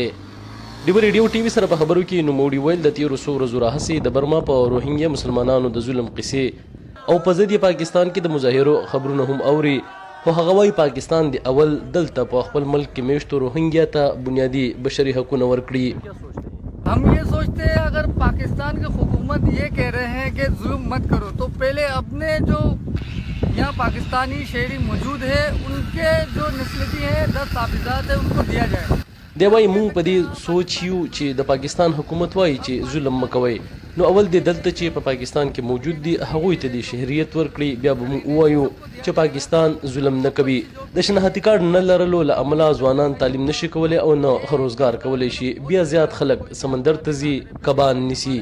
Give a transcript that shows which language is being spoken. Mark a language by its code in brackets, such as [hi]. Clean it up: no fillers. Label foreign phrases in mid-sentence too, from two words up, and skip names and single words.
[ps] ډیو ریډیو ټي وي سره په خبرو کې نوموړي ویل د تیرو څو ورځو راهیسې د برما په روهنګیا مسلمانانو د ظلم قصې او په ضد پاکستان کې د مظاهرو خبرونه هم اوري، خو هغه وایي پاکستان د اول دلته په خپل ملک کې میشتو روهنګیا ته بنیادي بشري حقونه ورکړي. [ur] ہم یہ سوچتے ہیں اگر پاکستان کی حکومت یہ کہہ رہے ہیں کہ ظلم مت کرو تو پہلے اپنے جو یہاں پاکستانی شہری موجود ہے ان کے جو نسلیتی ہے 10 تافیجات ہے ان کو دیا جائے. [ps] دی وایي موږ په دې سوچ یو چې د پاکستان حکومت وایي چې ظلم مه کوئ، نو اول د دلته چې په پاکستان کې موجود دي هغوی ته د شهریت ورکړي، بیا به موږ ووایو چې پاکستان ظلم نه کوي. د شناختي کارت نه لرلو له امله ځوانان تعلیم نشي کولی او نه ښه روزګار کولی شي، بیا زیات خلک سمندر ته ځي کبان نیسي.